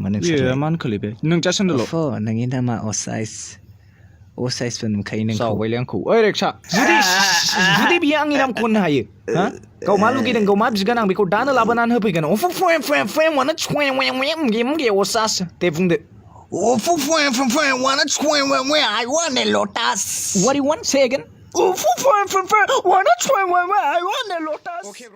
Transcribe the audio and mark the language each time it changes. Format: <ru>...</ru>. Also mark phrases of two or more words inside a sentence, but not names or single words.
<brx>मा होनखोलै बे नों जास्ट होनदोल' नोंनि नामा असाइसबो नुखायो नोंखौ जावबायलै आंखौ ओइ रेक्सा जुदि बियो आंनि नामखौ होननो हायो गाव मा लुगैदों गाव मा बिगोन आं बेखौ दानो लाबोनानै होफैगोन munge osas दे बुंदो</brx> <en>I want a lotus. What do you want? Say again. I want a lotus. Okay, bro.</en>